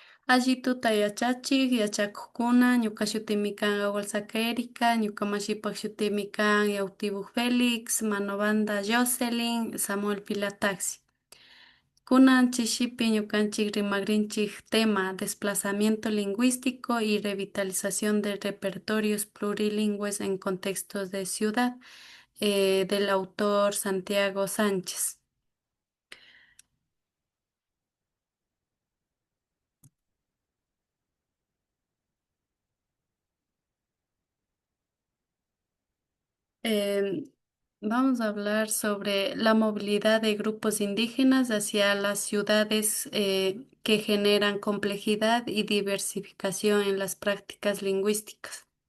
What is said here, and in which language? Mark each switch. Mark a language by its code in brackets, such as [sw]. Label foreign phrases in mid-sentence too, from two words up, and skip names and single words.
[qu] Alli tuta yachachik yachakukuna ñuka shutimi kan Awalsaka Erika, ñuka mashipak shutimi kan Yautibuk Felix, Manobanda Jocelyn, Samuel Pilataxi. Kunan chishipi ñukanchik rimagrinchik [es] tema desplazamiento lingüístico y revitalización de repertorios plurilingües en contextos de ciudad, del autor Santiago Sánchez. Em, Vamos a hablar sobre la movilidad de grupos indígenas hacia las ciudades, que generan complejidad y diversificación en las prácticas lingüísticas.